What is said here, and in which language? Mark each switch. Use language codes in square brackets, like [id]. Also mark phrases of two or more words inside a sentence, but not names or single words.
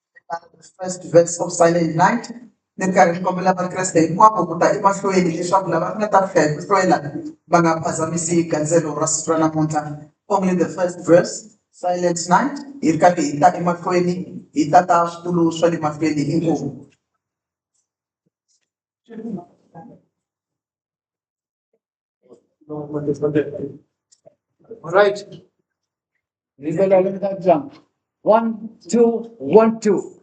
[en] the first verse of Silent Night. [ts] Ni ri karhi ni kombela vakreste hinkwavo ku ta emahlweni leswaku lava nga ta fika hi ku hlwela va nga phazamisi gandzelo ra siku ra namuntlha. [en] Only the first verse, Silent Night, [ts] hi ri karhi hi ta emahlweni hi tata switulu swa le mahlweni inkomu. [en] All right. Let that jump. 1, 2, 1, 2.